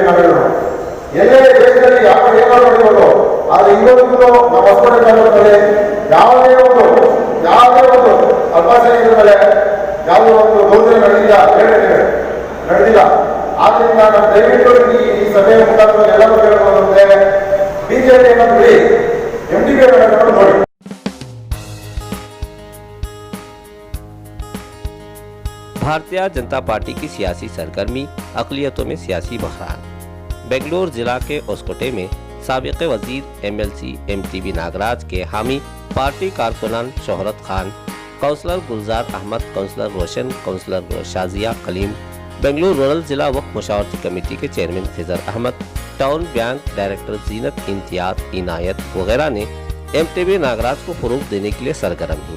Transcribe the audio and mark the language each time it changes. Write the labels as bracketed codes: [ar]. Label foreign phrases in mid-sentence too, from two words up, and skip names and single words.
[kn] ನಾವೆಲ್ಲರೂ ಎಲ್ಲೇ ದೇಶದಲ್ಲಿ ಯಾವ ಏನಾದ್ರು ಮಾಡಿರ್ಬೋದು, ಆದರೆ ಇವತ್ತಿಗೂ ನಮ್ಮ ಹೊಸಕೋಟೆ ತಾಲೂಕಿನಲ್ಲಿ ಯಾವುದೇ ಒಂದು ಅಲ್ಪಸಂಖ್ಯಾತರ ಮೇಲೆ ಯಾವುದೋ ಒಂದು ದೌರ್ಜನ್ಯ ನಡೆದಿಲ್ಲ. ಆದ್ರಿಂದ ನಾನು ದಯವಿಟ್ಟು ಈ ಸಭೆಯ ಮುಖಾಂತರ ಎಲ್ಲರೂ ಕೇಳಬಹುದಂತೆ ಬಿಜೆಪಿಯನ್ನು ಬಿಡಿ, MDP ನೋಡಿ. [ur] بھارتیہ جنتا پارٹی کی سیاسی سرگرمی، اقلیتوں میں سیاسی بحران. بنگلورو ضلع کے اوسکوٹے میں سابق وزیر MLC MTV ناگراج کے حامی پارٹی کارکنان شہرت خان، کاؤنسلر گلزار احمد، کاؤنسلر روشن، کاؤنسلر شازیہ کلیم، بنگلورو رورل ضلع وقف مشاورتی کمیٹی کے چیئرمین خضر احمد، ٹاؤن بینک ڈائریکٹر زینت امتیاز عنایت وغیرہ نے MTV ناگراج کو فروغ دینے کے لیے سرگرم ہوئی.